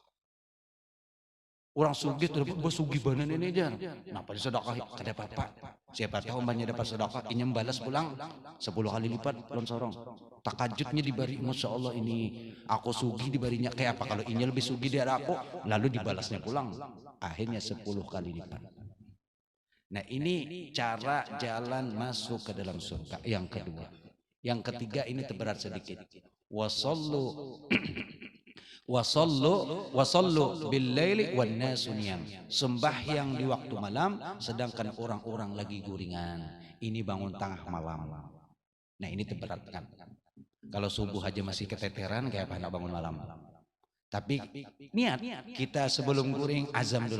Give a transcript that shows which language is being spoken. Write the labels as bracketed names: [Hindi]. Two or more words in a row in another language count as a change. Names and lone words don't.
[Banjar] Orang sugih terdapat bersugih banan ini aja. Kenapa disedekah? Kada apa-apa. Siapa tahu mbaknya dapat sedekah, inya balas pulang 10 kali lipat lon sorong. Takajutnya dibari, Masya Allah ini aku sugih dibarinya kayak apa kalau inya lebih sugih dari aku, lalu dibalasnya pulang. Akhirnya 10 kali lipat. [Indonesian] Nah ini cara jalan masuk ke dalam surga. Yang kedua. Yang ketiga ini terberat sedikit. [Arabic] Wasallu bil laili wan nasu niyam. [Banjar] Sembahyang di waktu malam sedangkan orang-orang lagi guringan. [Indonesian] Ini bangun tengah malam. Nah ini terberatkan. Kalau subuh aja masih keteteran kayak apa nak bangun malam. [Banjar] Tapi niat kita sebelum guring azam dulu.